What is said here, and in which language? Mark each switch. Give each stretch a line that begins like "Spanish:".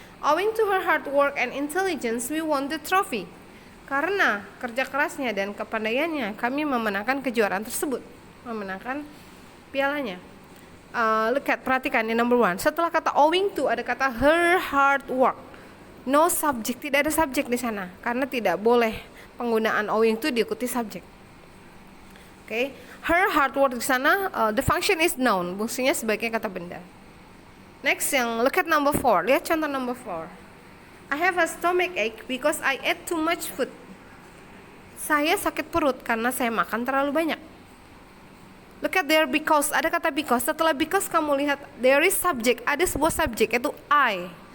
English: Owing to her hard work and intelligence, we won the trophy.
Indonesian: Karena kerja kerasnya dan kepandaiannya, kami memenangkan kejuaraan tersebut. Memenangkan pialanya.
English: Look at,
Indonesian: perhatikan di number 1. Setelah kata owing to, ada kata her hard work.
English: No subject,
Indonesian: tidak ada subjek di sana. Karena tidak boleh penggunaan owing to diikuti subjek.
English: Okay. Her hard work
Indonesian: di sana,
English: the function is noun.
Indonesian: Fungsinya sebagai kata benda.
English: Next, yang look at number 4.
Indonesian: Lihat contoh
English: number 4. I have a stomach ache because I ate too much food.
Indonesian: Saya sakit perut karena saya makan terlalu banyak.
English: Look at there, because.
Indonesian: Ada kata because. Setelah because kamu lihat
English: there is subject.
Indonesian: Ada sebuah subjek yaitu I.